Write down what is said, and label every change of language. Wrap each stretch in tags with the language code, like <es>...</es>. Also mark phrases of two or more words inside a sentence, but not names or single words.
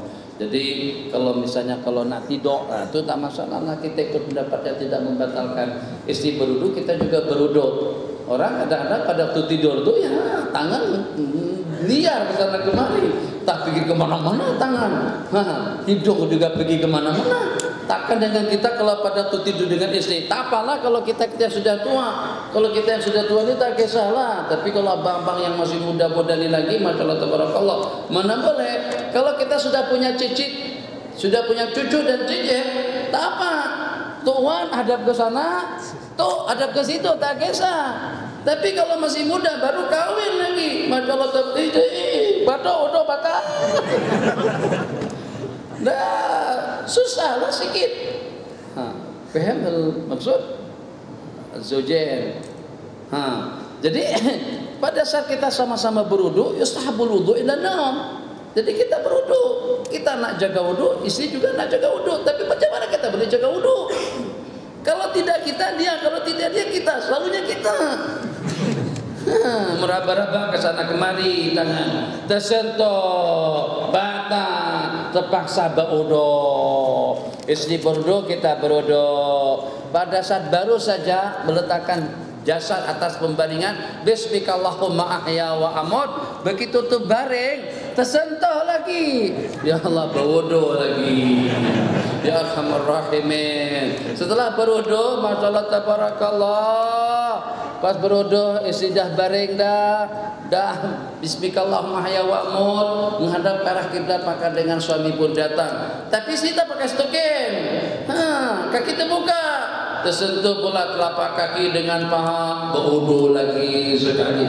<ms>Jadi kalau misalnya kalau nak tidur, itu tak masalah lah, kita ikut pendapat yang tidak membatalkan istri berwudu, kita juga berwudu. Orang kadang-kadang pada waktu tidur tuh ya tangan liar ke sana kemari, tak pergi kemana-mana tangan, tidur juga pergi kemana-mana. Takkan dengan kita kalau pada waktu tidur dengan istri, tak apalah kalau kita sudah tua. Kalau kita yang sudah tua ini tak kisahlah. Tapi kalau abang-abang yang masih muda-muda ini lagi,</ms> <ar>ما شاء الله تبارك الله,</ar> <ms>mana boleh. Kalau kita sudah punya cicit, sudah punya cucu dan cicit, tak apa. Tuan hadap ke sana, tuh hadap ke situ, tak kisah. Tapi kalau masih muda baru kawin lagi,</ms> <ar>ما شاء الله تبارك الله,</ar> <ms>batal. Dah susah lah sikit. Faham maksud Zaujain. Jadi pada saat kita sama-sama berwudu,</ms> <ar>يستحب الوضوء إلى النوم.</ar> <ms>Jadi kita berwudu, kita nak jaga wudu, istri juga nak jaga wudu. Tapi macam mana kita boleh jaga wudu? Kalau tidak kita dia, kalau tidak dia kita, selalunya kita. Meraba-raba ke sana kemari, tangan tersentuh, batal, terpaksa berudu. Istri berudu, kita berudu. Pada saat baru saja meletakkan jasad atas pembaringan,</ms> <ar>باسمك اللهم أحيا وأموت,</ar> <ms>begitu tuh baring, tersentuh lagi,</ms> <ar>يا الله</ar> <ms>berudu lagi.</ms> <ar>يا أرحم الراحمين.</ar> <ms>Setelah berudu,</ms> <ar>ما شاء الله تبارك الله,</ar> <ms>pas berudu istri dah baring dah</ms> <ar>باسمك اللهم حيا وأمر,</ar> <ms>menghadap ke arah kiblat, maka dengan suami pun datang. Tapi istri tak pakai stokin. Kaki terbuka, tersentuh pula telapak kaki dengan paha, berudu lagi sekali.</ms>